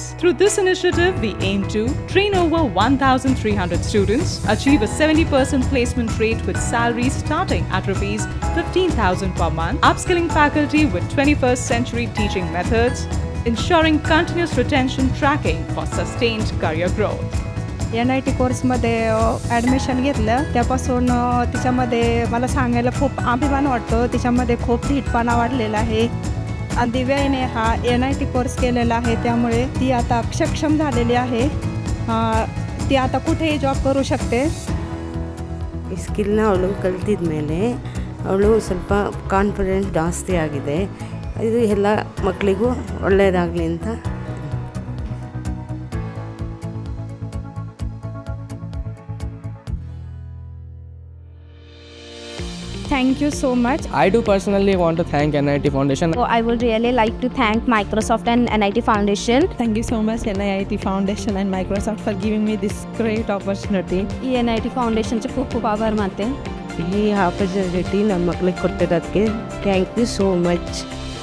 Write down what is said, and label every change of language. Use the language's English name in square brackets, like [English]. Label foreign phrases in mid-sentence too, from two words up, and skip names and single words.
[English] Through this initiative, we aim to train over 1,300 students, achieve a 70% placement rate with salaries starting at Rs 15,000 per month, upskilling faculty with 21st century teaching methods, ensuring continuous retention tracking for sustained career growth. [Marathi] NIT कोर्समध्ये ॲडमिशन घेतलं त्यापासून तिच्यामध्ये मला सांगायला खूप अभिमान वाटतो. तिच्यामध्ये खूप धीटपणा वाढलेला आहे. आणि दिव्याने हा NIT कोर्स केलेला आहे, त्यामुळे ती आता सक्षम झालेली आहे. ती आता कुठेही जॉब करू शकते. [Kannada] ಸ್ಕಿಲ್ನ ಅವಳು ಕಲ್ತಿದ ಮೇಲೆ ಅವಳು ಸ್ವಲ್ಪ ಕಾನ್ಫಿಡೆನ್ಸ್ ಜಾಸ್ತಿ ಆಗಿದೆ. ಇದು ಎಲ್ಲ ಮಕ್ಕಳಿಗೂ ಒಳ್ಳೆಯದಾಗಲಿ ಅಂತ. [English] Thank you so much. I do personally want to thank NIIT Foundation. So I would really like to thank Microsoft and NIIT Foundation. Thank you so much NIIT Foundation and Microsoft for giving me this great opportunity. [Marathi] ಈ NIIT Foundation चे खूप खूप आभार मानते. [Kannada] ಈ ಆಪರ್ಚುನಿಟಿ ನಮ್ಮ ಮಕ್ಕಳಿಗೆ ಕೊಟ್ಟಿರೋದಕ್ಕೆ [English] thank you so much.